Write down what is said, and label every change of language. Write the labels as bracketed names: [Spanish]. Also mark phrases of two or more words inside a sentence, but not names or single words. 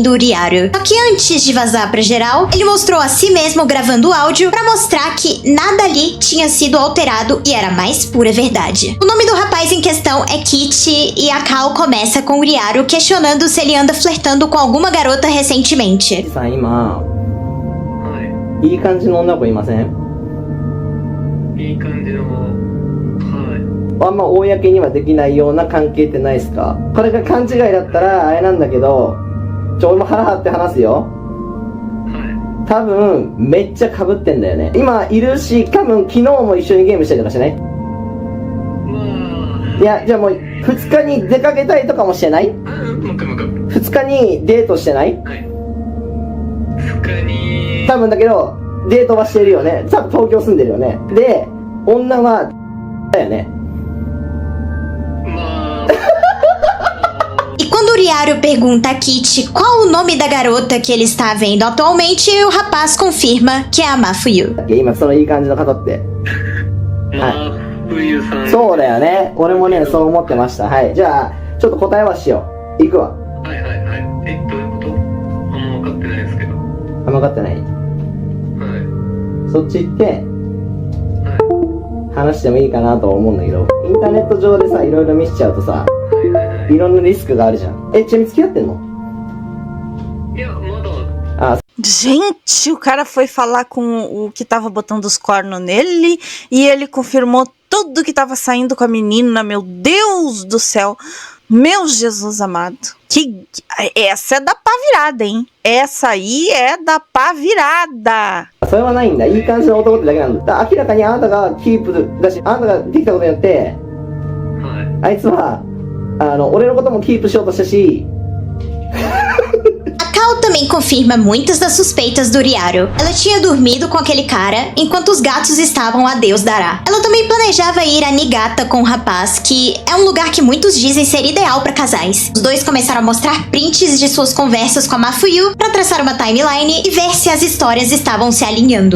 [Portuguese] Só que antes de vazar pra geral, ele mostrou a si mesmo gravando gravando o áudio pra mostrar que nada ali tinha sido alterado e era a mais pura verdade. O nome do rapaz em questão é Kit e a Kao começa com o Ryaru questionando se ele anda flertando com alguma garota recentemente. [Japanese] さん今はいい感じの女の子いません？いい感じのはいあんま公にはできないような関係ってないですか？これが勘違いだったらあれなんだけど、俺も腹張って話すよ。は多分めっちゃ被ってんだよね。今いるし、多分昨日も一緒にゲームしたりとかしてない？いまいや、じゃあもう2日に出かけたりとかもしてない？あもう一回 2日にデートしてない？はい2日に多分だけどデートはしてるよね。多分東京住んでるよね。で、女はだよね。まあ [Portuguese] E quando o Ryaru pergunta a Kit qual o nome da garota que ele está vendo atualmente, o rapaz confirma que é a Mafuyu. [Japanese] 今そのいい感じの方って。まあ冬さんそうだよね。俺もね、そう思ってました。はい。じゃあ、ちょっと答えはしよう。いくわ。はいはいはいどういうことあんま分かってないですけどあんま分かってない。はそっち行って、いは話してもいいかなとは思うんだけど、インターネット上でさ、いろいろ見せちゃうとさ、いはいはいはいろんなリスクがあるじゃん。ちなみに付き合ってんの？いやまだ [Portuguese] Gente, o cara foi falar com o que tava botando os cornos nele e ele confirmou tudo que tava saindo com a menina. Meu Deus do céu. Meu Jesus amado. Essa é da pá virada, hein? Essa aí é da pá virada. [Japanese] それはないんだ。いい感じの男ってだけなんだ。だから明らかにあなたがキープだし、あなたができたことによって、はいあいつは、俺のこともキープしようとしたし、 [Portuguese] A Kao também confirma muitas das suspeitas do Ryaru. Ela tinha dormido com aquele cara enquanto os gatos estavam a Deus dará. Ela também planejava ir a Niigata com o rapaz, que é um lugar que muitos dizem ser ideal para casais. Os dois começaram a mostrar prints de suas conversas com a Mafuyu para traçar uma timeline e ver se as histórias estavam se alinhando.